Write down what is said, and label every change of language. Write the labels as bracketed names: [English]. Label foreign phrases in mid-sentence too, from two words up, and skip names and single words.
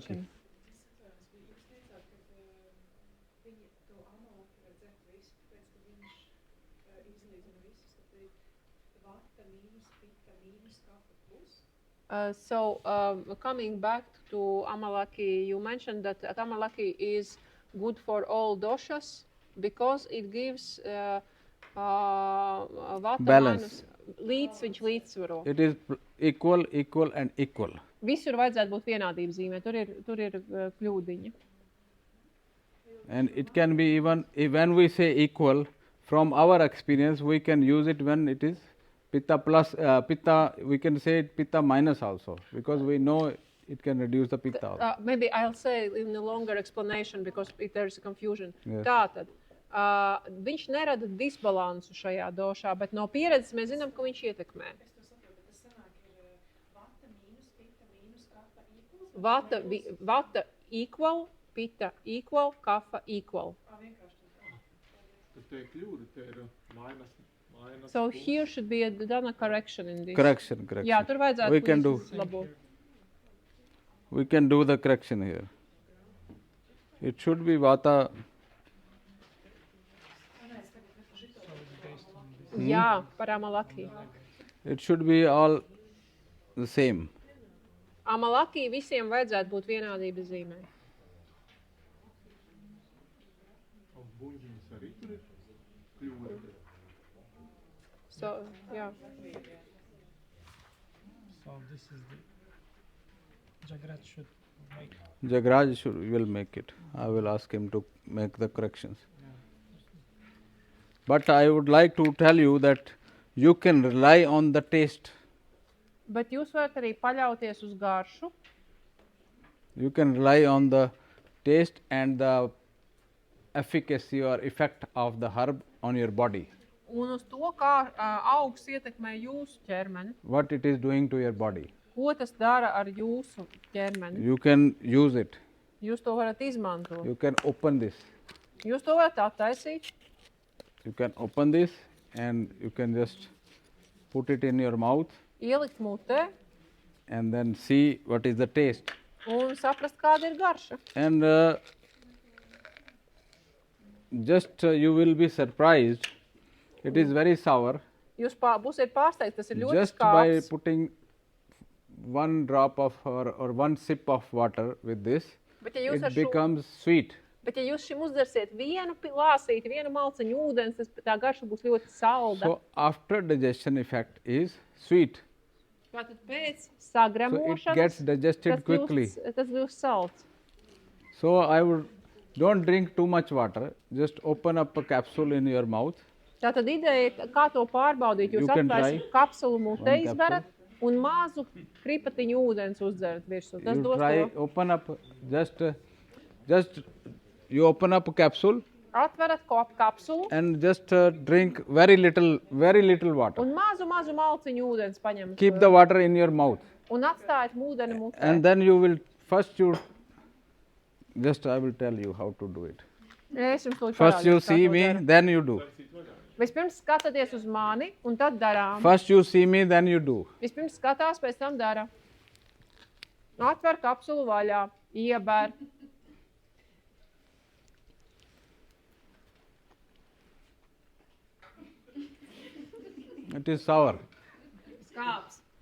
[English] question. Coming back to Amalaki, you mentioned that Amalaki is good for all doshas because it gives vata Balance. [Latvian] Viņš līdzsvaro. [English] It is equal, equal and equal. [Latvian] Visur vajadzētu būt vienādības zīmē, tur ir kļūdiņa. [English] And it can be even, when we say equal, from our experience, we can use it when it is pitta plus, pitta, we can say it pitta minus also, because we know it can reduce the pitta also. Maybe I'll say in a longer explanation because there's a confusion. Yes. [Latvian] Tātad, viņš nerada disbalansu šajā došā, bet no pieredzes mēs zinām, ka viņš ietekmē. [English] Vata equal, pitta equal, kapha equal. So here should be done a correction in this. Correction. [Latvian] Jā, tur vajadzētu [English] We can do. [Latvian] labot. [English] We can do the correction here. It should be vata. [Latvian] Jā, par Amalaki. [English] It should be all the same. [Latvian] Amalaki visiem vajadzētu būt vienādības zīmē. [English] So, yeah. So this is the Jagraj should make. Jagraj will make it. I will ask him to make the corrections. But I would like to tell you that you can rely on the taste. [Latvian] Bet jūs varat arī paļauties uz garšu. [English] You can rely on the taste and the efficacy or effect of the herb on your body. [Latvian] Un uz to, kā augs ietekmē jūsu ķermeni. [English] What it is doing to your body. [Latvian] Ko tas dara ar jūsu ķermeni. [English] You can use it. [Latvian] Jūs to varat izmantot. [English] You can open this. [Latvian] Jūs to varat attaisīt. [English] You can open this and you can just put it in your mouth [Latvian] Ielikt mutē [English] and then see what is the taste. [Latvian] un saprast, kāda ir garša. [English] And just you will be surprised. It is very sour. [Latvian] Jūs būsiet pārsteigti, tas ir ļoti [English] Just by [Latvian] skābs. [English] putting one drop of or one sip of water with this, [Latvian] Bet ja jūs [English] it [Latvian] ar šo, [English] becomes sweet. [Latvian] Bet ja jūs šim uzdzersiet vienu lāsīti, vienu malciņu ūdens, tā garša būs ļoti salda. [English] So after digestion effect is sweet. [Latvian] Tātad pēc [English] So it [Latvian] sagramošanas [English] gets digested quickly. [Latvian] tas kļūst salds. [English] So don't drink too much water. Just open up a capsule in your mouth. [Latvian] Tātad ideja, kā to pārbaudīt, jūs [English] You can [Latvian] atvērsiet [English] try [Latvian] kapsulu mutē [English] one [Latvian] izberat un mazu kripatiņu ūdens uzdzerat virsū. Tas [English] You [Latvian] dos [English] try [Latvian] to. [English] open up just you open up a capsule [Latvian] Atverat kapsulu [English] and just drink very little water. [Latvian] un mazu malciņu ūdens paņemat. [English] Keep the water in your mouth. [Latvian] Un atstājat ūdeni mutē. [English] And then you will I will tell you how to do it. [Latvian] Es jums to [English] First you [Latvian] parādīšu, kā [English] see [Latvian] to [English] me, [Latvian] dara. [English] then you do. [Latvian] Vispirms skatāties uz mani un tad darām. [English] First you see me, then you do. [Latvian] Vispirms skatās, pēc tam dara. Atver kapsulu vaļā, ieber. [English] It is sour. [Latvian] Skāps.